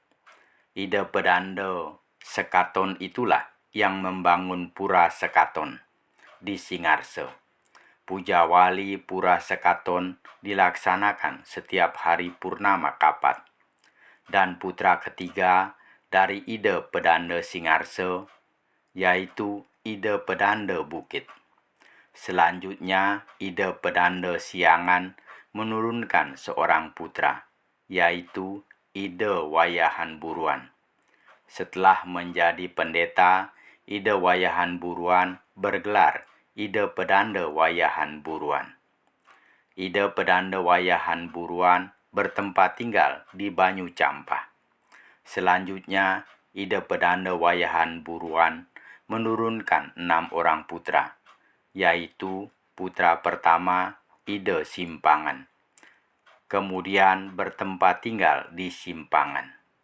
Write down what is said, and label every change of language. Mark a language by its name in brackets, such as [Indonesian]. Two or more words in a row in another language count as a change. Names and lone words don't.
[Indonesian] Ida Pedanda Sekaton itulah yang membangun Pura Sekaton di Singarso. Puja wali Pura Sekaton dilaksanakan setiap hari purnama kapat. Dan putra ketiga dari Ida Pedanda Singarso, yaitu Ida Pedanda Bukit. Selanjutnya, Ida Pedanda Siangan menurunkan seorang putra, yaitu Ida Wayahan Buruan. Setelah menjadi pendeta, Ida Wayahan Buruan bergelar Ida Pedanda Wayahan Buruan. Ida Pedanda Wayahan Buruan bertempat tinggal di Banyu Campah. Selanjutnya, Ida Pedanda Wayahan Buruan menurunkan 6 orang putra, yaitu putra pertama Ida Simpangan, kemudian bertempat tinggal di Simpangan.